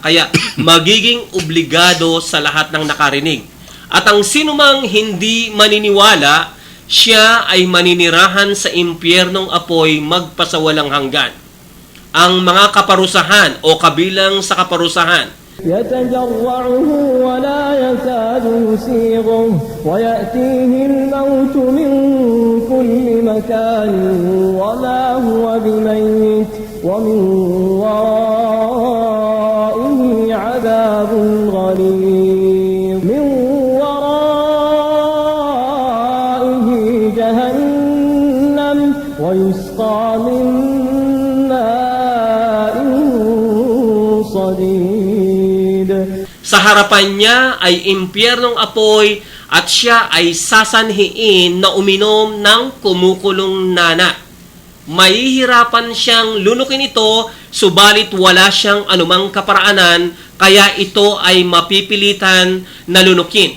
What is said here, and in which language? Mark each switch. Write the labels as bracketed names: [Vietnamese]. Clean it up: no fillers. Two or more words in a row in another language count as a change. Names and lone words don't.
[Filipino] Kaya magiging obligado sa lahat ng nakarinig. At ang sinumang hindi maniniwala, siya ay maninirahan sa impyernong apoy magpasawalang hanggan. Ang mga kaparusahan o kabilang sa kaparusahan, [Arabic] يتجرعه ولا يكاد يسيغه ويأتيه الموت من كل مكان وما هو بميت ومن ورائه عذاب غليظ من ورائه جهنم ويسقى من ماء صديد. [Filipino] sa harapan niya ay impyernong apoy at siya ay sasanhiin na uminom ng kumukulong nana. Mahihirapan siyang lunukin ito, subalit wala siyang anumang kaparaanan, kaya ito ay mapipilitan na lunukin.